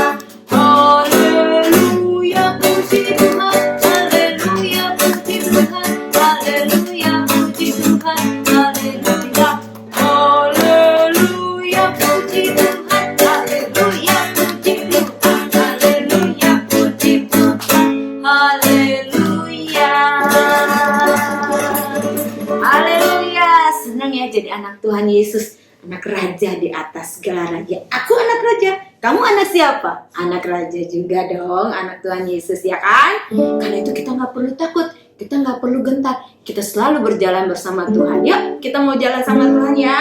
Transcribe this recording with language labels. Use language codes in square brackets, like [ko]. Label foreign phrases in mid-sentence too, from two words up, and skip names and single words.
[id] Haleluya, puji Tuhan, haleluya, puji Tuhan, haleluya, puji Tuhan, haleluya. Haleluya, puji Tuhan, haleluya, puji Tuhan, haleluya, puji Tuhan, haleluya. Haleluya, senang ya jadi anak Tuhan Yesus, anak raja di atas segala raja. Aku anak raja, kamu anak siapa? Anak raja juga dong, anak Tuhan Yesus ya kan? Karena itu kita nggak perlu takut, kita nggak perlu gentar, kita selalu berjalan bersama Tuhan. Yuk, kita mau jalan sama Tuhan ya.